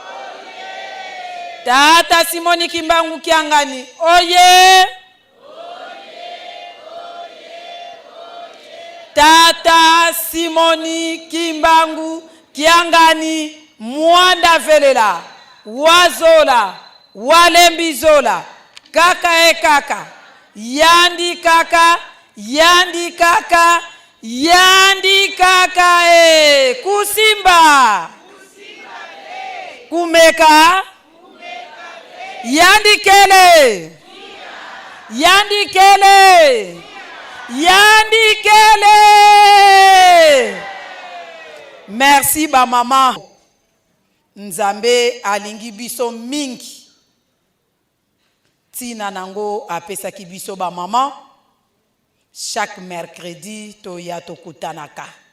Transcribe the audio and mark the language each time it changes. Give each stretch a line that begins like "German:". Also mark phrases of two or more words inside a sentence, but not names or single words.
Kongo: Tata Simoni Kimbangu Kiangani oye! Tata Simoni Kimbangu Kiangani Mwanda Velela Wazola Walembizola kaka e kaka yandi kaka yandi kaka yandi kaka e kusimba kumeka yandi kele yandi kele yandi kele.
Lingala: Merci ba mama. Nzambe alingi biso mingi. Tina nango apesaki biso ba mama.
French: Chaque mercredi
Lingala: toya tokutanaka.